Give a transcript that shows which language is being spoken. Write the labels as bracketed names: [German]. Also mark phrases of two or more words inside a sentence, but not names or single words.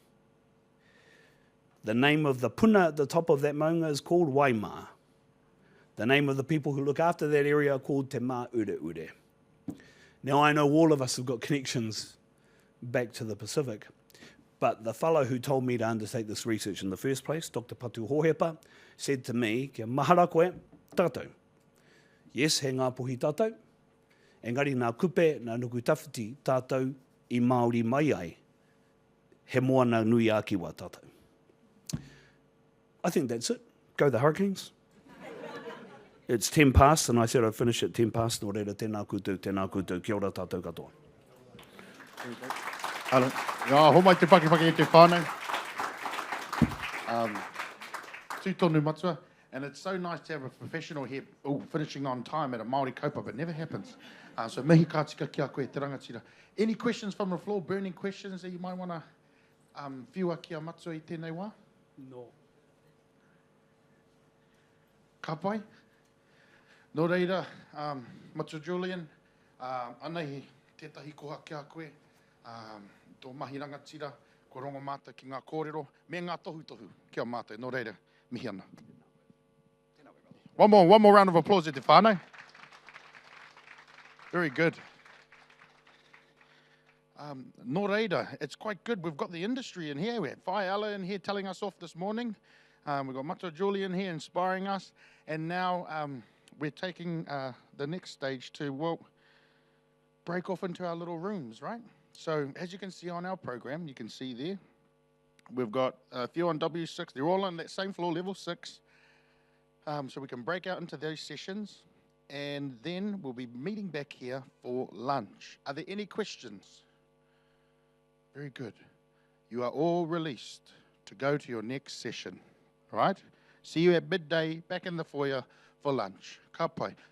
[English] The name of the puna at the top of that maunga is called Waima. The name of the people who look after that area are called Te Māureure. Now, I know all of us have got connections back to the Pacific, but the fellow who told me to undertake this research in the first place, Dr. Patu Hohepa, said to me, [Māori] kia mahara koe, tātou. Yes, he ngā pohi tātou. Engari nā kupe, nā nuku tawhiti tātou I Māori mai ai. He moana nui ākiwa tātou. [English] I think that's it. Go the Hurricanes. It's 10 past, and I said I'd finish at 10 past. [Māori] Nō reira, tēnā koutou, kia ora tātou katoa. Ngā homai te paki e te whānau. Tū tonu matua. [English] And it's so nice to have a professional here finishing on time at a Māori kaupapa. It never happens. [Māori] So mihi ka tika ki a koe te rangatira. [English] Any questions from the floor, burning questions that you might want to [Māori] whiua ki a matua I tēnei wā? [English] No. [Māori] Ka pai? Nō reira, Matua Julian, anei tētahi koha ki a koe, tō mahi rangatira, ko rongo mātou ki ngā kōrero, me ngā tohu ki a mātou. Nō reira, mihi ana. [English] One more round of applause at [Māori] te whānau. [English] Very good. [Māori] Nō reira, [English] it's quite good. We've got the industry in here. We had Whai Ella in here telling us off this morning. We've got Matua Julian here inspiring us. And now we're taking the next stage to, well, break off into our little rooms, right? So as you can see on our program, you can see there, we've got a few on W6. They're all on that same floor, level 6. So we can break out into those sessions, and then we'll be meeting back here for lunch. Are there any questions? Very good. You are all released to go to your next session, right? See you at midday back in the foyer for lunch. [Māori] Ka pai.